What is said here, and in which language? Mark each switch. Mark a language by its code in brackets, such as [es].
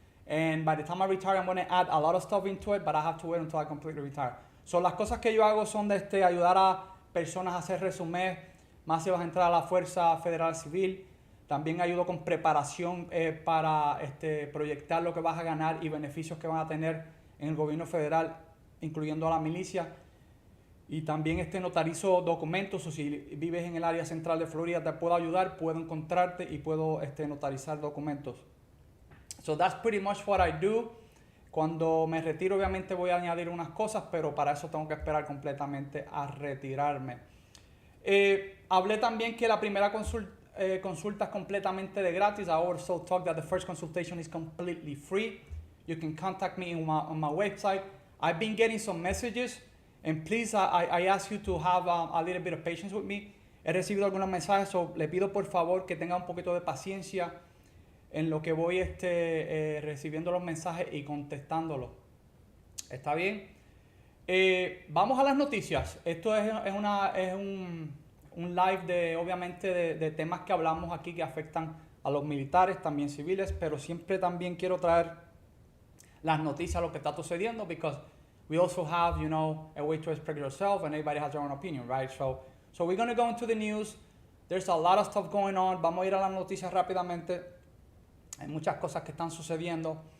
[en] And by the time I retire, I'm going to add a lot of stuff into it, but I have to wait until I completely retire. [es] So, las cosas que yo hago son de ayudar a personas a hacer resumés, más si vas a entrar a la Fuerza Federal Civil. También ayudo con preparación para proyectar lo que vas a ganar y beneficios que van a tener en el gobierno federal, incluyendo a la milicia. Y también notarizo documentos, o si vives en el área central de Florida te puedo ayudar, puedo encontrarte y puedo notarizar documentos. [en] So that's pretty much what I do. [es] Cuando me retiro obviamente voy a añadir unas cosas, pero para eso tengo que esperar completamente a retirarme. Hablé también que la primera consulta es completamente de gratis. [en] I also talk that the first consultation is completely free. You can contact me on my website. I've been getting some messages, and please, I ask you to have a little bit of patience with me. [es] He recibido algunos mensajes, so le pido por favor que tenga un poquito de paciencia en lo que voy recibiendo los mensajes y contestándolos. ¿Está bien? Vamos a las noticias. Esto es un live obviamente de temas que hablamos aquí que afectan a los militares, también civiles, pero siempre también quiero traer las noticias, lo que está sucediendo, [en] because we also have, a way to express yourself, and everybody has their own opinion, right? So we're going to go into the news. There's a lot of stuff going on. [es] Vamos a ir a las noticias rápidamente. Hay muchas cosas que están sucediendo.